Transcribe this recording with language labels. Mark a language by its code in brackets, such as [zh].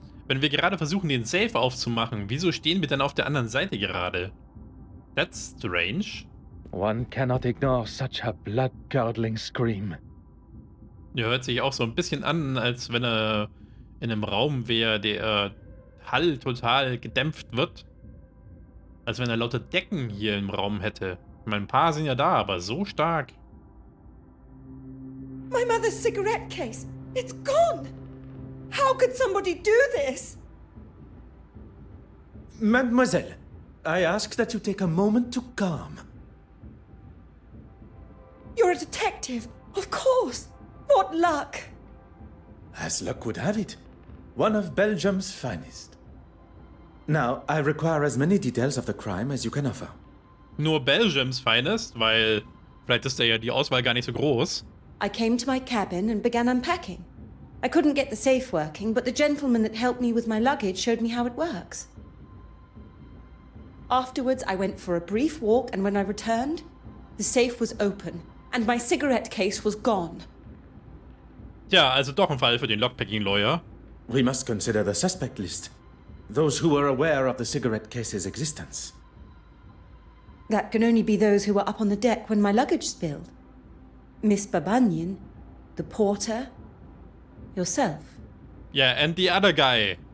[de] Wenn wir gerade versuchen, den Safe aufzumachen, wieso stehen wir dann auf der anderen Seite gerade? [en] That's strange. One cannot ignore such a blood-curdling scream. [de] Der hört sich auch so ein bisschen an, als wenn er in einem Raum wäre, der Hall total gedämpft wird. Als wenn er lauter Decken hier im Raum hätte. Ich meine, ein paar sind ja da, aber so stark. [en] My mother's cigarette case. It's gone. How could somebody do this? Mademoiselle, I ask that you take a moment to calm. You're a detective, of course. What luck. As luck would have it, one of Belgium's finest. Now, I require as many details of the crime as you can offer. [de] Nur Belgiums Finest, weil vielleicht ist ja die Auswahl gar nicht so groß. [en] I came to my cabin and began unpacking. I couldn't get the safe working, but the gentleman that helped me with my luggage showed me how it works. Afterwards, I went for a brief walk, and when I returned, the safe was open, and my cigarette case was gone. [de] Tja, also doch ein Fall für den Lockpicking-Lawyer. [en] We must consider the suspect list. Those who were aware of the cigarette case's existence. That can only be those who were up on the deck when my luggage spilled. Miss Babanian, the porter, yourself. Yeah, and the other guy.